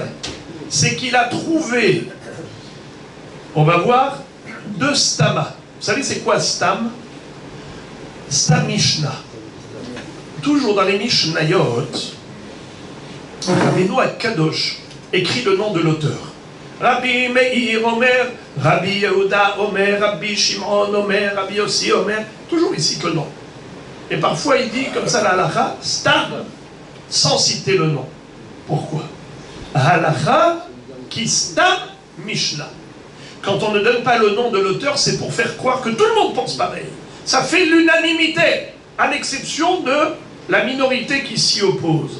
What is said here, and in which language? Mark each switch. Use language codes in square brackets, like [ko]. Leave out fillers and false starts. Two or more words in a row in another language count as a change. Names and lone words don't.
[fr] C'est qu'il a trouvé, on va voir, deux stama. Vous savez c'est quoi stam? [he] סתם משנה. [fr] Toujours dans les Mishnayot, Rabbeinu Kadosh écrit le nom de l'auteur. [he] רבי מאיר אומר, רבי יהודה אומר, רבי שמעון אומר, רבי יוסי אומר. [fr] Toujours il cite le nom. Et parfois il dit comme ça la halakha, stam, sans citer le nom. Pourquoi? [he] הלכה כסתם משנה. [fr] Quand on ne donne pas le nom de l'auteur, c'est pour faire croire que tout le monde pense pareil. Ça fait l'unanimité, à l'exception de la minorité qui s'y oppose.